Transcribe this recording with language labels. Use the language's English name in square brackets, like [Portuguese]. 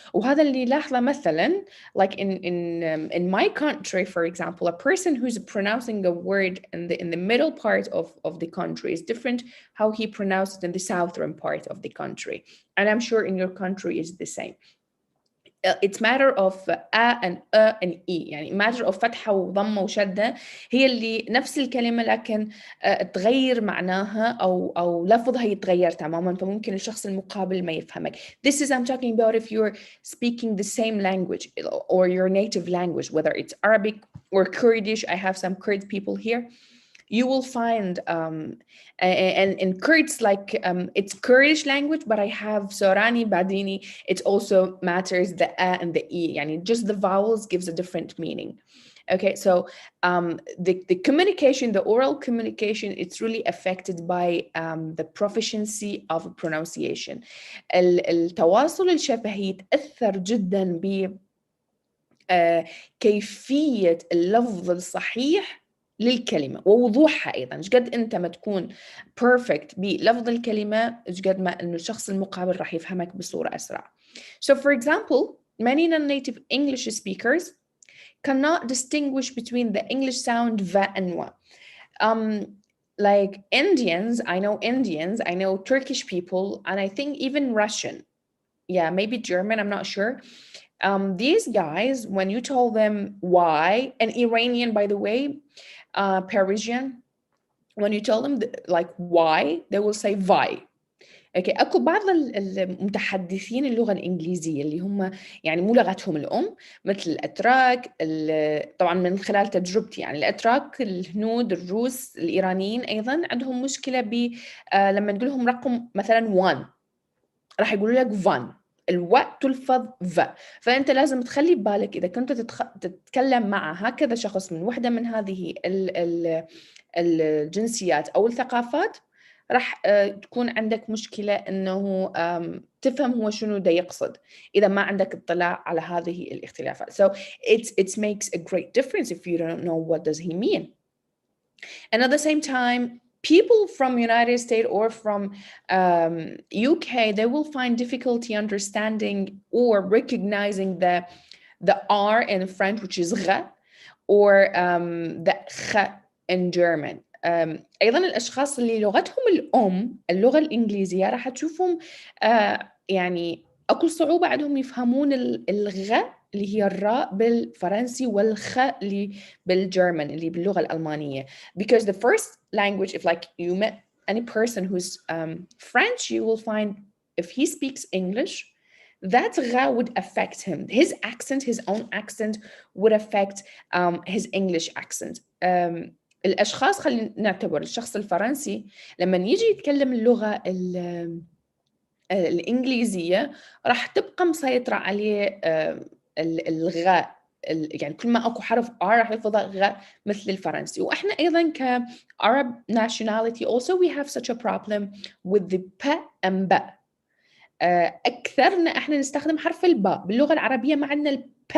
[Arabic] وهذا اللي لاحظه مثلا [English] like in my country, for example, a person who's pronouncing a word in the middle part of the country is different how he pronounced it in the southern part of the country, and I'm sure in your country is the same. it's matter of and and [Arabic] يعني [English] matter of [Arabic] فتحة وضمة وشدة هي اللي نفس الكلمة لكن تغير معناها أو لفظها يتغير تماما، فممكن الشخص المقابل ما يفهمك. [English] This is I'm talking about if you're speaking the same language or your native language, whether it's Arabic or Kurdish. I have some Kurd people here. You will find and in Kurds like it's Kurdish language, but I have Sorani, Badini. It also matters the a and the e. Yani just the vowels gives a different meaning. Okay, so the communication, the oral communication, it's really affected by the proficiency of pronunciation. [Arabic] التواصل الشفهي يتأثر جدا ب كيفية اللفظ الصحيح للكلمة ووضوحها أيضا. إيش قد أنت ما تكون perfect بلفظ الكلمة، إيش قد ما إنه الشخص المقابل راح يفهمك بصورة أسرع. [English] So for example, many non-native English speakers cannot distinguish between the English sound va and wa. Like Indians, I know Turkish people, and I think even Russian. Yeah, maybe German, I'm not sure. These guys, when you tell them why, and Iranian, by the way, Parisian, when you tell them like why, they will say why. [Arabic] اوكي، اكو بعض المتحدثين اللغه الانجليزيه اللي هم يعني مو لغتهم الام، مثل الاتراك، طبعا من خلال تجربتي يعني الاتراك، الهنود، الروس، الايرانيين ايضا عندهم مشكله ب لما نقول لهم رقم مثلا 1 راح يقولوا لك فان، الواء تلفظ ف، فانت لازم تخلي ببالك اذا كنت تتكلم مع هكذا شخص من وحده من هذه الجنسيات او الثقافات، راح تكون عندك مشكله انه تفهم هو شنو دا يقصد اذا ما عندك اطلاع على هذه الاختلافات. [English] So it makes a great difference if you don't know what does he mean. And at the same time, people from United States or from UK, they will find difficulty understanding or recognizing the R in French, which is غ, or the خ in German. [Arabic] أيضا الأشخاص اللي لغتهم الأم اللغة الإنجليزية راح تشوفهم يعني أكو صعوبة عندهم يفهمون الغ اللي هي الراء بالفرنسي والخ اللي بالجرمن اللي باللغة الألمانية. [English] Because the first language, if like you met any person who's French, you will find if he speaks English, that غ would affect him. His accent, his own accent would affect his English accent. [Arabic] الأشخاص، خلينا نعتبر الشخص الفرنسي لما يجي يتكلم اللغة الإنجليزية راح تبقى مسيطرة عليه الغاء، يعني كل ما أكو حرف R راح يلفظه غاء مثل الفرنسي. وإحنا أيضا [English] Arab nationality also we have such a problem with the P and B. [Arabic] أكثرنا إحنا نستخدم حرف الباء باللغة العربية ما عندنا الب.